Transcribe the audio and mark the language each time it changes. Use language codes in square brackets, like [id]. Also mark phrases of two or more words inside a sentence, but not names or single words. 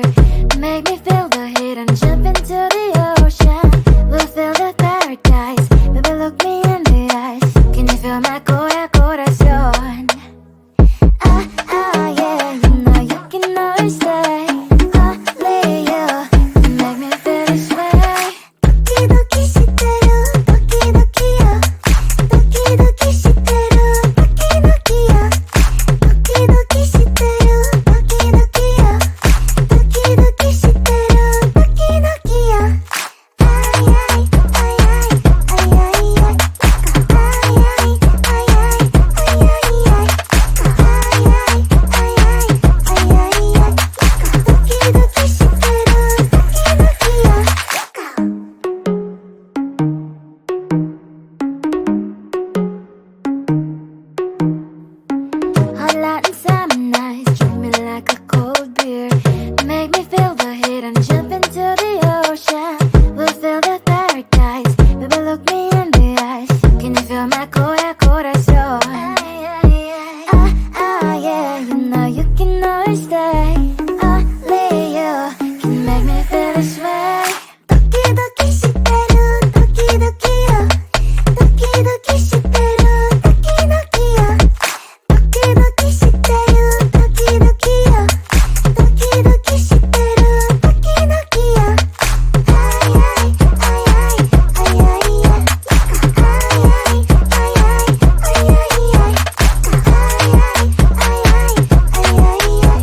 [en] Make me feel the heat and jump into the ocean. We'll feel the paradise, baby look me in the eyes. Can you feel my corazón? Ah, ah, yeah, you know you can always stay. Only you can make me feel this way. [ja] ドキドキしてる、ドキドキよ. ドキドキしてる、ドキドキよ. ドキドキしてる、ドキドキよ. ドキドキしてる、ドキドキよ. Ay ay ay ay ay ay ay. Ay ay ay ay ay ay ay. Ay ay ay ay ay ay. ドキドキしてる、ドキドキよ. [en] Hot Latin summer nights, treat me like a cold beer. Make me feel the heat and jump into the ocean. We'll feel the paradise, baby look me in the eyes. Can you feel my corazón? Ah, ah, yeah, you know you can always stay. Only you can make me feel this way. [ja] ドキドキしてる、ドキドキよ. ドキドキしてる、ドキドキよ. ドキドキしてる、ドキドキよ. ドキドキしてる、ドキドキよ. Ay ay ay ay ay ay ay. Ay ay ay ay ay ay ay. Ay ay ay ay ay ay ay.